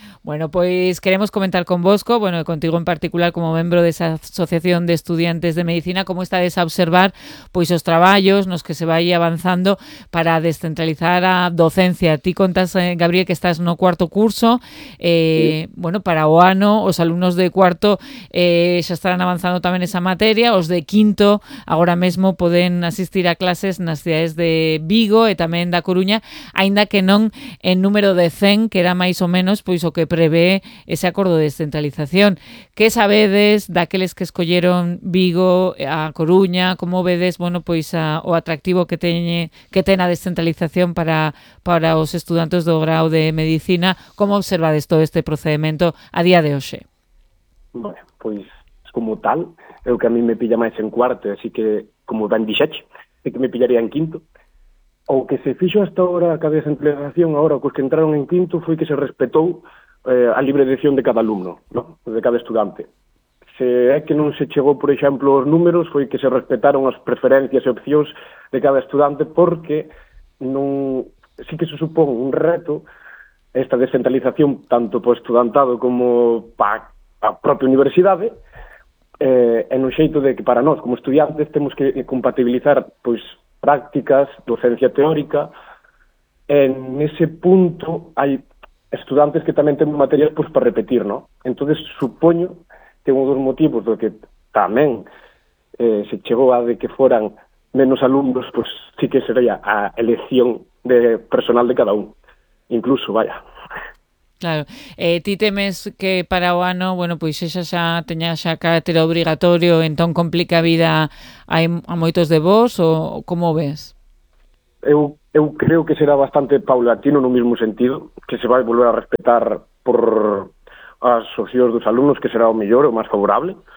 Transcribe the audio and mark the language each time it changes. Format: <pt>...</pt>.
<gl>Bueno, pues queremos comentar con Bosco, bueno, contigo en particular como membro de esa Asociación de Estudiantes de Medicina, cómo estades a observar pues os traballos nos que se vai avanzando para descentralizar a docencia. Ti contas, Gabriel, que estás no cuarto curso, sí. Bueno, para o ano, os alumnos de cuarto xa estarán avanzando tamén esa materia, os de quinto agora mesmo poden asistir a clases nas cidades de Vigo e tamén da Coruña, aínda que non en número de 100, que era máis ou menos pois o que prevé ese acordo de descentralización. Que sabedes daqueles que escolleron Vigo, a Coruña? Como vedes, bueno, pois o atractivo que ten a descentralización para os estudantes do grau de medicina? Como observades todo este procedimento a día de hoxe? Bueno, pois como tal, é o que a mí me pilla máis en cuarto, así que como van dixache, é que me pillaría en quinto. O que se fixo hasta agora a descentralización, agora cos que entraron en quinto, foi que se respetou a libre decisión de cada alumno, ¿no? De cada estudante. Se é que non se chegou, por exemplo, aos números, foi que se respetaron as preferencias e opcións de cada estudante, porque non, sí que se supón un reto esta descentralización, tanto para o estudantado como para a propia universidade, en un xeito de que para nós, como estudiantes, temos que compatibilizar pois prácticas, docencia teórica,</gl> <es>en ese punto hay estudiantes que también tienen materias pues para repetir, ¿no? Entonces supongo que uno de los motivos de que también se llegó a de que fueran menos alumnos, pues sí que sería a elección de personal de cada uno, incluso, vaya.</es> <gl>Claro, ti temes que para o ano, bueno, pois xa xa teña xa carácter obrigatorio, entón complica a vida a moitos de vós, ou como ves? Eu creo que será bastante paulatino no mismo sentido, que se vai volver a respetar por as socios dos alumnos, que será o mellor, o máis favorable.</gl>